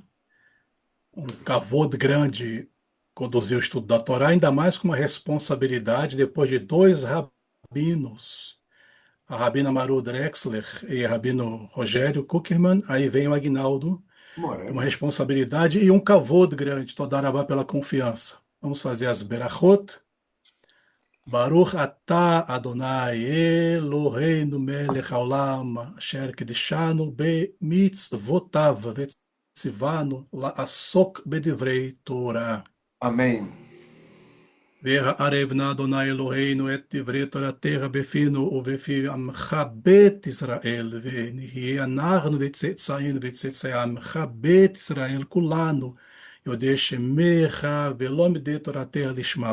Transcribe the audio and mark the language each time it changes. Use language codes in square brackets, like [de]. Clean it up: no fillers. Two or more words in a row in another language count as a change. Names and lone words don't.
[pt] Um kavod grande conduzir o estudo da Torá, ainda mais com uma responsabilidade depois de dois rabinos, a Rabina Maru Drexler e a Rabino Rogério Kuckerman. Aí vem o Aguinaldo, é Moré. uma responsabilidade e um kavod grande. Todarabá pela confiança. Vamos fazer as berachot. [he] ברוך אתה אדוני אלוהינו מלך העולם אשר קדשנו במצותיו וצונו לעסוק בדברי תורה. [pt] Amém. [he] והערב נא אדוני אלוהינו את דברי תורתך בפינו ובפי עמך בית ישראל ונהיה אנחנו וצאצאינו וצאצאי עמך בית ישראל כלנו יודעי שמך ולומדי תורתך לשמה.